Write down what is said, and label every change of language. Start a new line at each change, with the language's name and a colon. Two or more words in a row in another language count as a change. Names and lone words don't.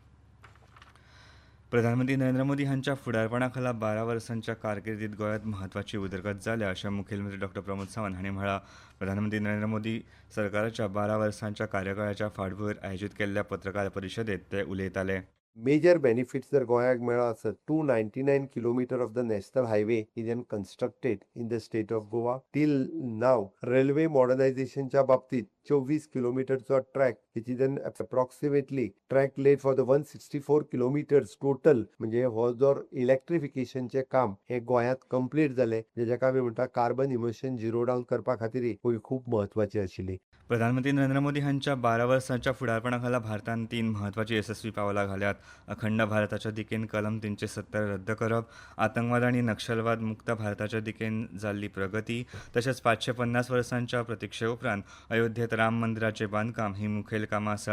Konkani: प्रधानमंत्री नरेंद्र मोदी हांच्या फुडारपणा खाला 12 वर्सांच्या कारकिर्दीत गोंयांत म्हत्वाची उदरगत जाल्या अशें मुखेलमंत्री डॉ प्रमोद सावंत हांणी म्हळां. प्रधानमंत्री नरेंद्र मोदी सरकाराच्या 12 वर्सांच्या कार्यकाळाच्या फाटभुंयेर आयोजीत केल्ल्या पत्रकार परिशदेंत ते उलयताले.
English: Major benefits
Konkani: जर गोंयाक मेळ्ळो आसत
English: 299 kilometer of the national highway is then constructed in the state of Goa. Till now, railway modernization
Konkani: च्या बाबतीत 24 किलोमीटरचो ट्रॅक
English: which is then approximately track laid for the 164 kilometers total
Konkani: म्हणजे हो जो इलेक्ट्रिफिकेशनचे काम हे गोंयांत कंप्लीट जाले जेका आमी म्हणटा
English: carbon emission zero down
Konkani: करपा खातीर ही खूब म्हत्वाची आशिल्ली. प्रधानमंत्री नरेंद्र मोदी हांच्या 12 वर्सांच्या फुडारपणा खाला भारतान 3 म्हत्वाची येसस्वी पावलां घाल्यात. अखंड भारताच्या दिकेन कलम 370 रद्द करप, आतंकवाद आनी नक्षलवाद मुक्त भारताच्या दिकेन जाल्ली प्रगती तशेंच 550 वर्सांच्या प्रतीक्षे उपरांत अयोध्येत राम मंदिराचें बांदकाम ही मुखेल कामां आसात.